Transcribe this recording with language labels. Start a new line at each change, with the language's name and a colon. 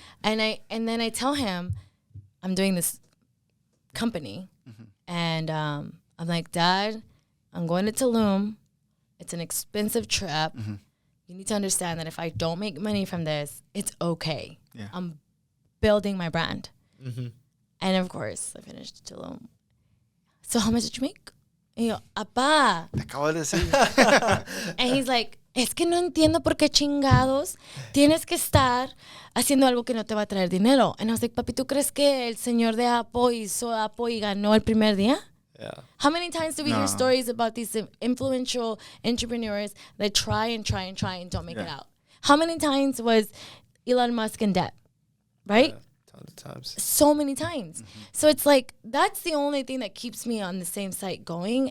English: And then I tell him I'm doing this company, and I'm like, Dad, I'm going to Tulum. It's an expensive trip. You need to understand that if I don't make money from this, it's okay. Yeah. I'm building my brand. And of course, I finished to loan. So how much did you make?
Spanish: Y yo, apá. Te acabo de decir. And he's like, es que no entiendo por qué chingados tienes que estar haciendo algo que no te va a traer dinero. And I was like, papi, ¿tú crees que el señor de Apple hizo Apple y ganó el primer día?
English: Yeah. How many times do we hear stories about these influential entrepreneurs that try and don't make it out? How many times was Elon Musk in debt? Right? Yeah, tons of times. So many times. So it's like, that's the only thing that keeps me on the same site going.